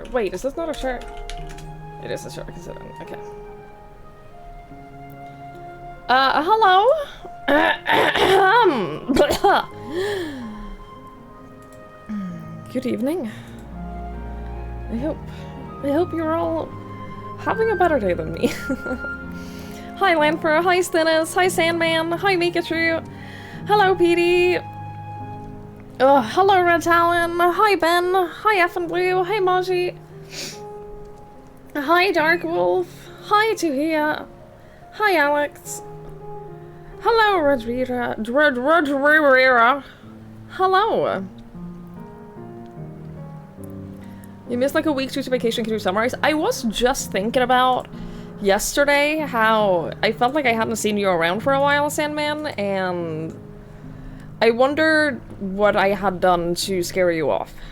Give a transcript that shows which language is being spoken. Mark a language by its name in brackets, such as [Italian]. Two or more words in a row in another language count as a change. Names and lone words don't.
[English] Wait, is this not a chair? It is a chair I can sit in. Okay. Hello? Good evening. I hope you're all having a better day than me. Hi Lanfer, hi Stennis, hi Sandman, hi Mikachu, hello Petey. Hello Red Talon, hi Ben, hi Effin Blue, hi Maji. Hi Dark Wolf, hi Tuhia, hi Alex. Hello Rodrira, hello. You missed like a week due to vacation, can you summarize? I was just thinking about yesterday how I felt like I hadn't seen you around for a while, Sandman, and I wondered what I had done to scare you off.